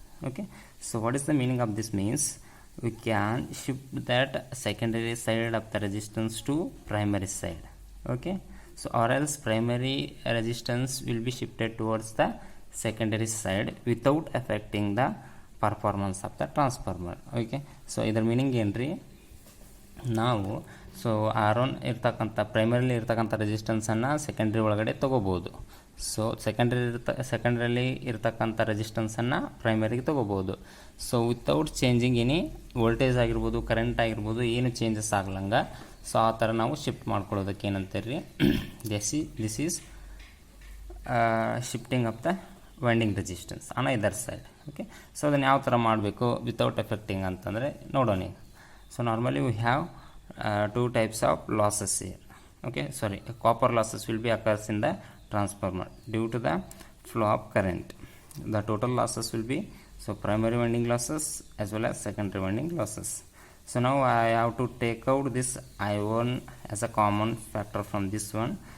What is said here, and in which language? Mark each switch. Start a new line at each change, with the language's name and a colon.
English: Okay, so what is the meaning of this? Means we can shift that secondary side of the resistance to primary side. Okay, so or else primary resistance will be shifted towards the secondary side without affecting the performance of the transformer. Okay, so
Kannada: ಇದರ meaning ಏನ್ರಿ, ನಾವು so R1 ಇರ್ತಕ್ಕಂಥ primarily ಇರ್ತಕ್ಕಂಥ ರೆಸಿಸ್ಟೆನ್ಸನ್ನು secondary ಒಳಗಡೆ ತೊಗೋಬೋದು. So ಸೆಕೆಂಡ್ರಿಲಿ ಇರ್ತಕ್ಕಂಥ ರೆಸಿಸ್ಟೆನ್ಸನ್ನು ಪ್ರೈಮರಿಗೆ ತೊಗೋಬೋದು. So
English: without changing any voltage
Kannada: ಆಗಿರ್ಬೋದು, ಕರೆಂಟ್ ಆಗಿರ್ಬೋದು, ಏನು ಚೇಂಜಸ್ ಆಗ್ಲಂಗ ಸೊ ಆ ಥರ ನಾವು ಶಿಫ್ಟ್ ಮಾಡ್ಕೊಳ್ಳೋದಕ್ಕೆ ಏನಂತೀರಿ,
English: This is shifting of the winding resistance on either side.
Kannada: Okay, so ಅದನ್ನು ಯಾವ ಥರ ಮಾಡಬೇಕು
English: without affecting
Kannada: ಅಂತಂದರೆ ನೋಡೋಣ.
English: So normally we have two types of losses here. Okay, sorry, copper losses will be occurs in the transformer due to the flow of current. The total losses will be so primary winding losses as well as secondary winding losses. So now I have to take out this I1 as a common factor from this one.